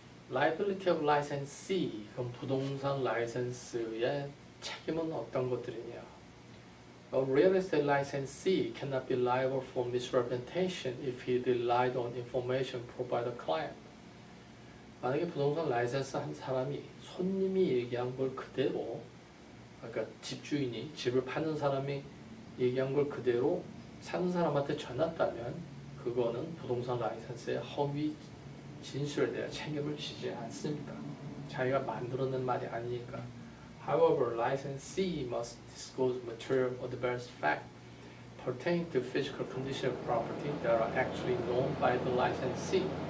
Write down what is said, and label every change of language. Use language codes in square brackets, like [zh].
[en] Liability of licensee, [ko] 그럼 부동산 라이센스의 책임은 어떤 것들이냐? [en] A real estate licensee cannot be liable for misrepresentation if he relied on information provided by the client. [ko] 만약에 부동산 라이센스 한 사람이 손님이 얘기한 걸 그대로, 그러니까 집주인이 집을 파는 사람이 얘기한 걸 그대로 사는 사람한테 전했다면 그거는 부동산 라이센스의 허위 진술에 대한 책임을 지지 않습니다. 자기가 만들어낸 말이 아니니까. [en] However, licensee must disclose material adverse fact pertaining to physical condition of property that are actually known by the licensee.